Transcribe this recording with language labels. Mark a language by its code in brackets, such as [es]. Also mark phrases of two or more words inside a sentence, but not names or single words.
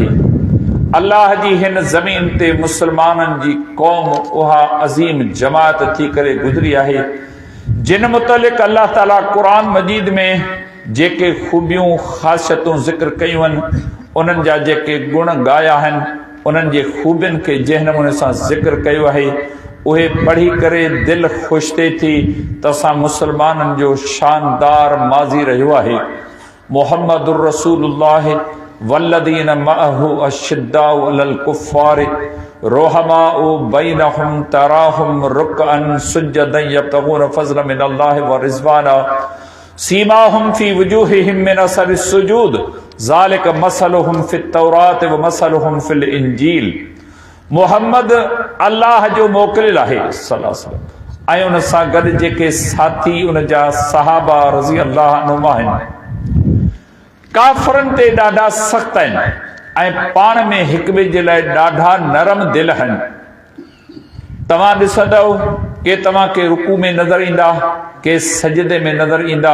[sd] अल्लाह जी हिन ज़मीन ते मुसलमाननि जी क़ौम उहा अज़ीम जमात थी करे गुज़री आहे जिन मुतलिक़ अल्लाह ताला क़ुरान मजीद में जेके ख़ूबियूं ख़ासियतूं ज़िक्र कयूं आहिनि उन्हनि जा जेके गुण ॻाया आहिनि उन्हनि जे ख़ूबियुनि खे जंहिं नमूने सां ज़िक्र कयो आहे उहे पढ़ी करे दिलि ख़ुशि थिए थी त असां मुसलमाननि जो शानदार माज़ी रहियो आहे। [ar] مُحَمَّدٌ رَسُولُ اللَّهِ وَالَّذِينَ مَعَهُ أَشِدَّاءُ عَلَى الْكُفَّارِ رُحَمَاءُ بَيْنَهُمْ تَرَاهُمْ رُكَّعًا سُجَّدًا يَبْتَغُونَ فَضْلًا مِنَ اللَّهِ وَرِضْوَانًا سِيمَاهُمْ فِي وُجُوهِهِمْ مِنْ أَثَرِ السُّجُودِ ذَٰلِكَ مَثَلُهُمْ فِي التَّوْرَاةِ وَمَثَلُهُمْ فِي الْإِنْجِيلِ. [sd] मुहम्मद अल्लाह जो मोकिलियल आहे [ar] صلى الله عليه وسلم [sd] ऐं उन सां गॾु जेके साथी उन जा सहाबा [ar] رضي الله عنهم [sd] आहिनि काफ़रनि ते ॾाढा सख़्त आहिनि ऐं पाण में हिक ॿिए जे लाइ ॾाढा नरम दिल आहिनि। तव्हां ॾिसंदव के तव्हांखे रुकू में नज़र ईंदा के सजदे में नज़र ईंदा।